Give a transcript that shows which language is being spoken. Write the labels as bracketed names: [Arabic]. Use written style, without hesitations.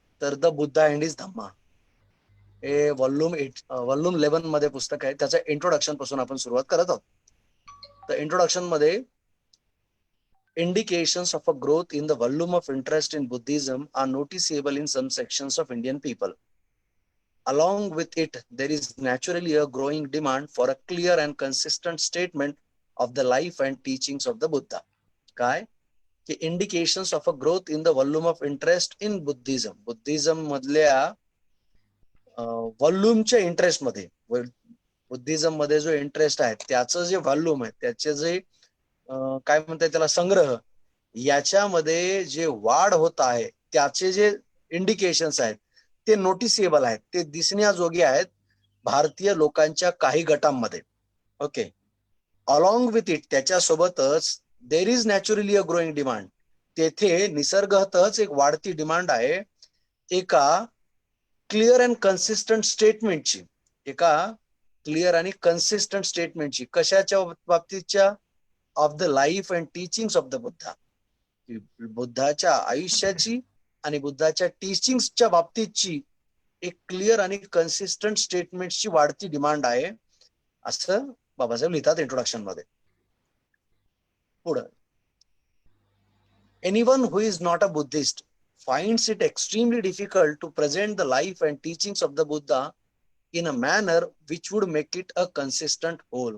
[Marathi] तर the Buddha and his धम्मा हे volume 11 मध्ये पुस्तक आहे. त्याच्या इंट्रोडक्शन पासून आपण सुरुवात करत आहोत. तर इंट्रोडक्शन मध्ये [English] indications of a growth in the volume of interest in Buddhism are noticeable in some sections of Indian people. Along with it, there is naturally a growing demand for a clear and consistent statement of the life and teachings of the Buddha. [Marathi] काय की [English] indications of a growth in the volume of interest in Buddhism. [Marathi] Buddhism मधल्या व्हॉल्यूमच्या interest मध्ये, Buddhism मध्ये जो interest आहे त्याचं जे volume आहे, त्याचे जे काय म्हणतात त्याला संग्रह, याच्यामध्ये जे वाढ होत आहे त्याचे जे इंडिकेशन्स आहेत ते नोटिसेबल आहेत, ते दिसण्याजोगे आहेत भारतीय लोकांच्या काही गटांमध्ये. ओके, [English] along with it, [Marathi] त्याच्यासोबतच [English] there is naturally a growing demand, [Marathi] तेथे निसर्गतच एक वाढती डिमांड आहे एका क्लिअर अँड कन्सिस्टंट स्टेटमेंटची. एका क्लिअर आणि कन्सिस्टंट स्टेटमेंटची. कशाच्या बाबतीतच्या? [English] Of the life and teachings of the Buddha. [Marathi] बुद्धाच्या आयुष्याची आणि बुद्धाच्या टीचिंग्सच्या बाबतीतची एक क्लिअर आणि कन्सिस्टंट स्टेटमेंटची वाढती डिमांड आहे, असं बाबासाहेब लिहितात इंट्रोडक्शन मध्ये. पुढं, [English] Anyone who is not a Buddhist finds it extremely difficult to present the life and teachings of the Buddha in a manner which would make it a consistent whole.